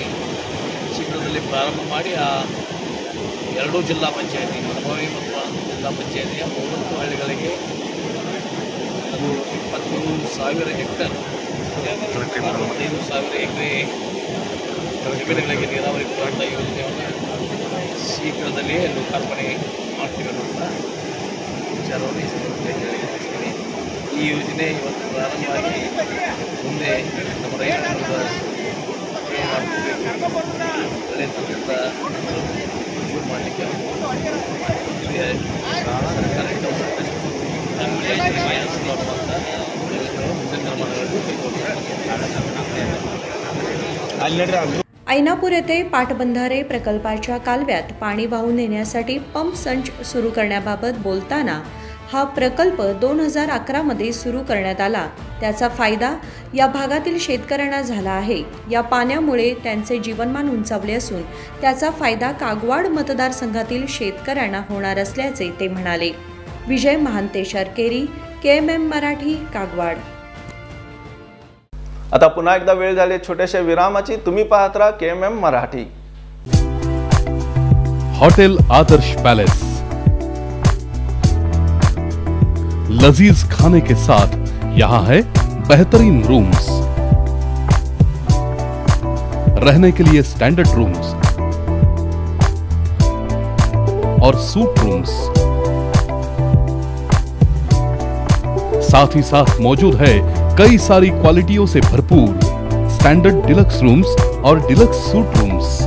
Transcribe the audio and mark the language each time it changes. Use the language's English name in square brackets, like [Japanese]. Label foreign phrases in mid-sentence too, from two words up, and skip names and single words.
[Kannada] ಶೀಘ್ರದಲ್ಲಿ ಪ್ರಾರಂಭ ಮಾಡಿ ಆ ಎರಡೂ ಜಿಲ್ಲಾ ಪಂಚಾಯತಿ ಮನಬಾವಿ ಮತ್ತು ಜಿಲ್ಲಾ ಪಂಚಾಯತಿಯ 30 ಹಳ್ಳಿಗಳಿಗೆ ಅದು 23,000 ಹೆಕ್ಟರ್ 25,000 ಎಕರೆ ಜಮೀನುಗಳಿಗೆ ನೀರಾವರಿ ಪೂರೈಕೆ ಯೋಜನೆಯನ್ನು ಶೀಘ್ರದಲ್ಲಿಯೇ ಲೋಕಾರ್ಪಣೆ ಮಾಡ್ತೀವಿ ಅನ್ನೋದನ್ನ ವಿಚಾರವನ್ನು ಈ ಸಂದರ್ಭದಲ್ಲಿ ಹೇಳಿದ್ದೀನಿ. ಈ ಯೋಜನೆ ಇವತ್ತು ಪ್ರಾರಂಭವಾಗಿ ಮುಂದೆ ನಮ್ಮ ರೈತರಿಂದ ಒಳ್ಳೆಯ ತನಕ ಶುರು ಮಾಡಲಿಕ್ಕೆ ಸರ್ಕಾರಕ್ಕೆ [Marathi] ऐनापूर येथे पाटबंधारे प्रकल्पाच्या कालव्यात पाणी वाहून नेण्यासाठी पंप संच सुरू करण्याबाबत बोलताना हा प्रकल्प 2011 मध्ये सुरू करण्यात आला. त्याचा फायदा या भागातील शेतकऱ्यांना झाला आहे. या पाण्यामुळे त्यांचे जीवनमान उंचावले असून त्याचा फायदा कागवाड मतदारसंघातील शेतकऱ्यांना होणार असल्याचे ते म्हणाले. विजय महांते शर्केरी, KMM मराठी, कागवाड. आता पुन्हा एकदा वेळ झाली छोट्याशा विरामाची. तुम्ही पाहत राहा KMM मराठी. [Hindi] होटल आदर्श पैलेस, लजीज खाने के साथ यहाँ है बेहतरीन रूम्स, रहने के लिए [English] standard rooms [Hindi] और [English] suite rooms, [Hindi] साथ ही साथ मौजूद है कई सारी क्वालिटियों से भरपूर [English] standard deluxe rooms [Hindi] और [English] deluxe suite rooms.